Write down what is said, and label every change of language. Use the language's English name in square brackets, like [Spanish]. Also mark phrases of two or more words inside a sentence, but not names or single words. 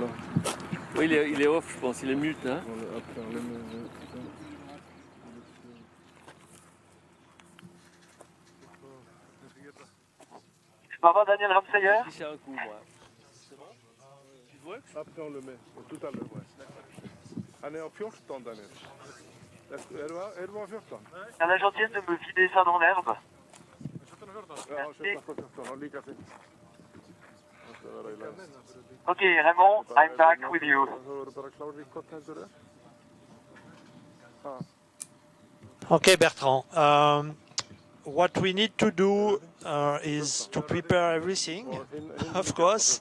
[French] Oui, il est off, je pense. Il est mute, hein. Je peux avoir Daniel Ramsayer? Je pisse un coup, moi. C'est bon? Tu vois? Après, on le met. Tout à l'heure, ouais. [Swedish] Han är 14, Daniel. Är du 14? [French] T'as la gentillesse de me vider ça dans l'herbe? [Swedish] Ja, 14, lika fint. [English] Ok, Raymond, I'm back with you. Okay, Bertrand. What we need to do is to prepare everything, of course.